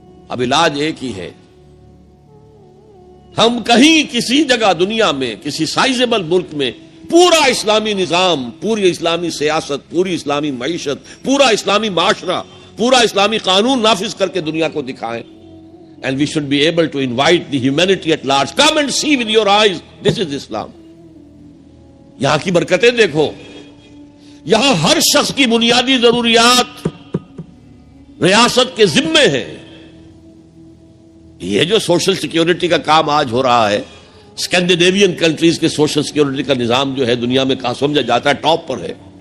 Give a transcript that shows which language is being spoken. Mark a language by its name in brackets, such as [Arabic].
[Urdu] اب علاج ایک ہی ہے، ہم کہیں کسی جگہ دنیا میں کسی سائزیبل ملک میں پورا اسلامی نظام، پوری اسلامی سیاست، پوری اسلامی معیشت، پورا اسلامی معاشرہ، پورا اسلامی قانون نافذ کر کے دنیا کو دکھائیں [English] and we should be able to invite the humanity at large. Come and see with your eyes. This is Islam. [Urdu] یہاں کی برکتیں دیکھو. یہاں ہر شخص کی بنیادی ضروریات ریاست کے ذمے ہیں. یہ جو سوشل سیکیورٹی کا کام آج ہو رہا ہے، اسکینڈینیوین کنٹریز کے سوشل سیکیورٹی کا نظام جو ہے دنیا میں کہاں سمجھا جاتا ہے ٹاپ پر ہے.